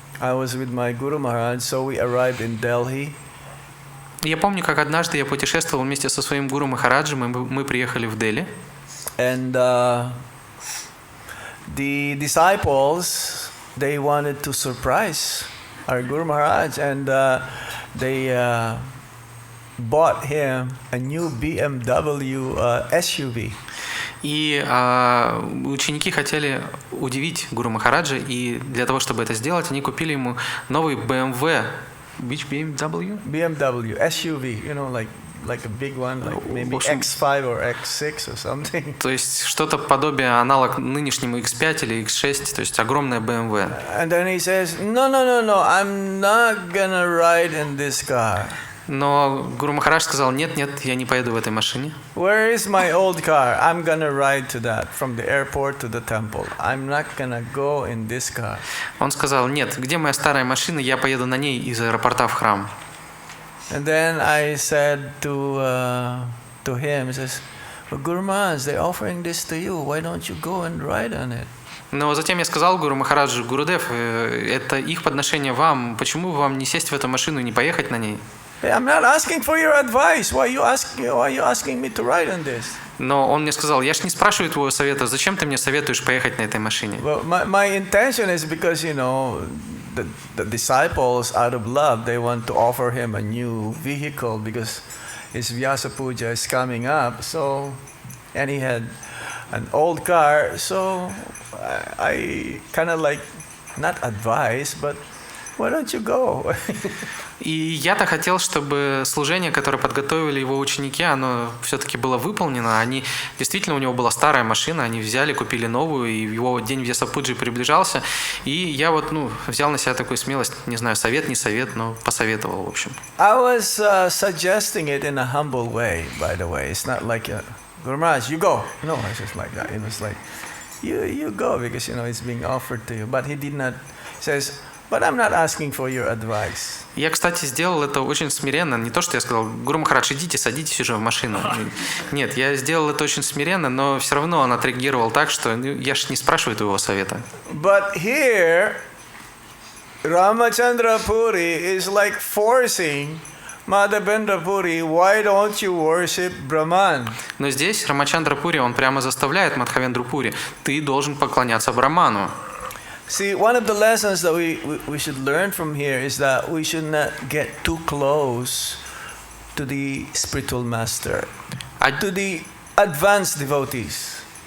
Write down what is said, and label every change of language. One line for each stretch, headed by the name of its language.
English: I was with my Guru Maharaj, so we arrived in Delhi.
Russian: Я помню, как однажды я путешествовал вместе со своим Гуру Махараджем, и мы приехали в Дели.
English: And the disciples, they wanted to surprise our Guru Maharaj, and they bought him a new BMW SUV.
Russian: И ученики хотели удивить Гуру Махараджа, и для того, чтобы это сделать, они купили ему новый BMW.
English: Which BMW? BMW SUV, you know, like a big one, like maybe X5 or X6 or something.
Russian: То есть что-то подобие аналог нынешнему X5 или X6, то есть огромная BMW.
English: And then he says, no, I'm not gonna ride in this car.
Russian: Но Гуру Махарадж сказал, нет, я не поеду в этой машине.
English: Where is my old car? I'm gonna ride to that, from the airport to the temple. I'm not gonna go in this car.
Russian: Он сказал, нет, где моя старая машина, я поеду на ней из аэропорта в храм.
English: And then I said to him, he says, well, Guru Maharaj, they're offering this to you. Why don't you go and ride on it?
Russian: Но затем я сказал Гуру Махараджу: Гурудев, это их подношение вам. Почему вам не сесть в эту машину и не поехать на ней?
English: Hey, I'm not asking for your advice. Why are you asking me to ride on this?
Russian: Но он мне сказал: я ж не спрашиваю твоего совета, зачем ты мне советуешь поехать на этой машине?
English: Well, my intention is because, the disciples, out of love, they want to offer him a new vehicle because his Vyasa Puja is coming up. So, and he had an old car. So, I kind of like, not advise, but why don't you go?
Russian: И я-то хотел, чтобы служение, которое подготовили его ученики, оно все-таки было выполнено. Они действительно, у него была старая машина, они взяли, купили новую, и его день Вьясапуджи приближался. И я взял на себя такую смелость, не знаю, совет, не совет, но посоветовал, в общем.
English: I was suggesting it in a humble way, by the way. It's not like, Guru Maharaj, you go. No, it's just like that. It was like, you go because, it's being offered to you. But he did not, says, but I'm not asking for your advice.
Russian: Я, кстати, сделал это очень смиренно. Не то, что я сказал: Гуру Махарадж, идите, садитесь уже в машину. Нет, я сделал это очень смиренно, но все равно он отреагировал так, что я ж не спрашиваю твоего совета.
English: But here, Ramachandra Puri is like forcing Madhavendra Puri, why don't you worship Brahman?
Russian: Но здесь Рамачандра Пури, он прямо заставляет Мадхавендру Пури: ты должен поклоняться Брахману.
English: See, one of the lessons that we should learn from here is that we should not get too close to the spiritual master, to the advanced devotees.